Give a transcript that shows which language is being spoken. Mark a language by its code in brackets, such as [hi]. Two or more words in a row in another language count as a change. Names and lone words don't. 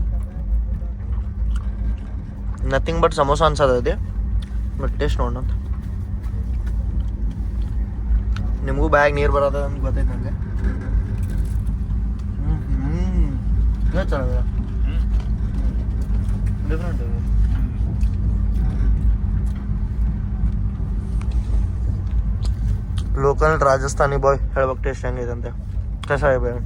[en] nothing but samosa [kn] ಅನ್ಸೋದೈತಿ. ಬಟ್ ಟೇಸ್ಟ್ ನೋಡೋಣ. ನಿಮಗೂ ಬ್ಯಾಗ್ ನೀರು ಬರೋದ ಅಂತ ಗೊತ್ತೈತೆ ನನಗೆ. ಚೆನ್ನಾಗಿದೆ, ಡಿಫ್ರೆಂಟ್. [en] local Rajasthani boy [kn] ಹೇಳ್ಬೇಕು ಟೇಸ್ಟ್ ಹೆಂಗಿದೆ ಅಂತ. [hi] कैसा है भाई?